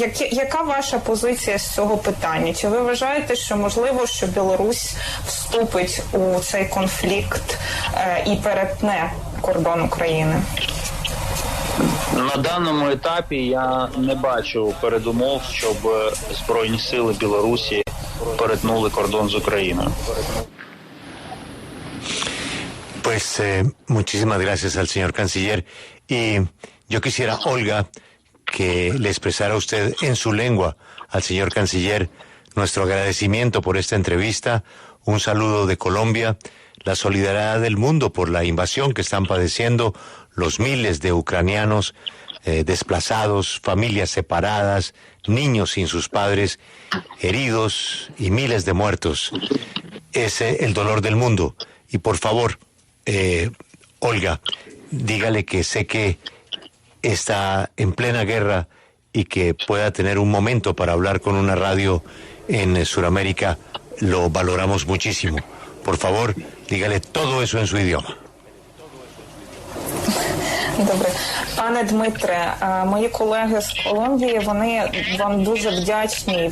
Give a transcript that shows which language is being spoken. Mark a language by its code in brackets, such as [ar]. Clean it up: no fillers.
[uk] Яка ваша позиція з цього питання? Чи ви вважаєте, що можливо, що Білорусь вступить у цей конфлікт і перетне кордон України? На даному етапі я не бачу передумов, щоб Збройні сили Білорусі перетнули кордон з Україною. [es] Pues muchísimas gracias al señor canciller. Y yo quisiera, Olga, que le expresara usted en su lengua al señor canciller nuestro agradecimiento por esta entrevista, un saludo de Colombia, la solidaridad del mundo por la invasión que están padeciendo los miles de ucranianos desplazados, familias separadas, niños sin sus padres, heridos y miles de muertos. Es el dolor del mundo. Y por favor, Olga, dígale que sé que está en plena guerra y que pueda tener un momento para hablar con una radio en Sudamérica, lo valoramos muchísimo. Por favor, dígale todo eso en su idioma. [uk] Добре. Пане Дмитре, мої колеги з Колумбії, вони вам дуже вдячні.